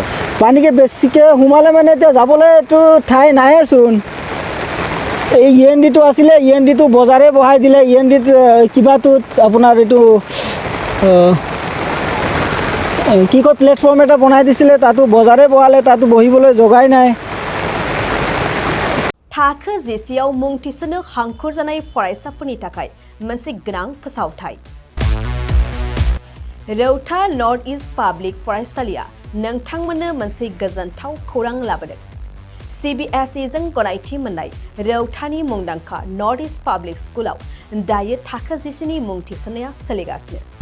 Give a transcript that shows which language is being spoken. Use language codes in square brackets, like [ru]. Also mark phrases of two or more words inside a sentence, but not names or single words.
[as] পানীকে বেছিকৈ সোমালে মানে এতিয়া যাবলৈতো ঠাই নাইচোন। এই ENDটো আছিলে, ENDটো বজাৰে বহাই দিলে। ENDত কিবাটোত আপোনাৰ এইটো কি কয় প্লেটফৰ্ম এটা বনাই দিছিলে, তাতো বজাৰে বহালে, তাতো বহিবলৈ জগাই নাই। [brx] थाखो जिसेआव मुं थिसननो हांखुर जानाय फरायसाफोरनि थाखाय मोनसे गोनां फोसावथाय। रौता नर्थ इस्ट पाब्लिक फरायसालिया नोंथांमोननो मोनसे गोजोनथाव खौरां लाबोदों। CBSE जों गनायथि मोननाय रौतानि मुंदांखा नर्थ इस्ट पाब्लिक स्कुलाव दायो थाखो जिसेनि मुं थिसननाया सोलिगासिनो।